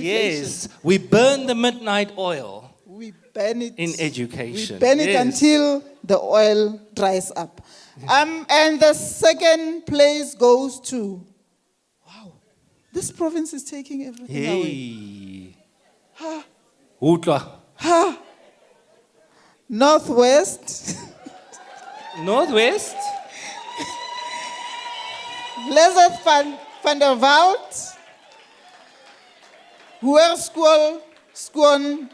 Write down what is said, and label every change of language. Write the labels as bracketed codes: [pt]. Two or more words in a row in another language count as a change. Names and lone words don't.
[en] Yes. We burn the midnight oil. We burn it in education. We burn it until the oil dries up. And the second place goes to, wow, this province is taking everything away. Ha. Ha. Northwest. Northwest. Lezeth van der Walt. [af] Hoër Skoon